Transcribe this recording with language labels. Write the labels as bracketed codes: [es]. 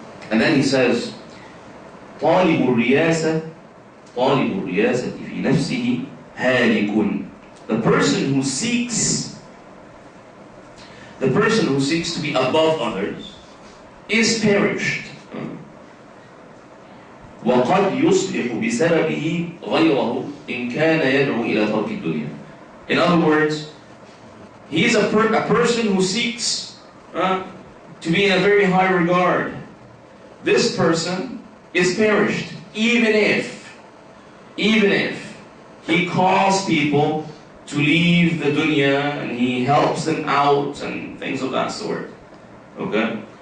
[en] And then he says, [ar] طالب الرياسة في نفسه هالك. [en] The person who seeks to be above others is perished. [ar] وقد يصبح بسببه غيره إن كان يدعو إلى ترك الدنيا. [en] In other words, he is a person who seeks to be in a very high regard. This person is perished, even if he calls people to leave the dunya and he helps them out and things of that sort. Okay?